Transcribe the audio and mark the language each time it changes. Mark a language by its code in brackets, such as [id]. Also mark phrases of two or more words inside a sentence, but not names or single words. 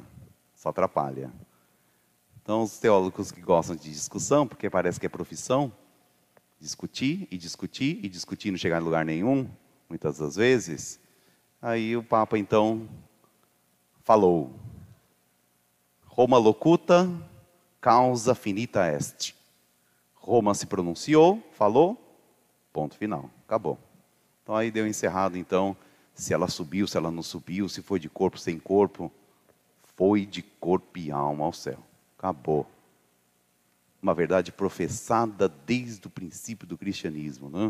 [pt] Só atrapalha. Então, os teólogos que gostam de discussão, porque parece que é profissão, discutir e discutir e discutir, não chegar em lugar nenhum, muitas das vezes, aí o Papa, então, falou: [la] Roma locuta, causa finita est. [pt] Roma se pronunciou, falou, ponto final, acabou. Então aí deu encerrado, então, se ela subiu, se ela não subiu, se foi de corpo, sem corpo, foi de corpo e alma ao céu. Acabou. Uma verdade professada desde o princípio do cristianismo, né?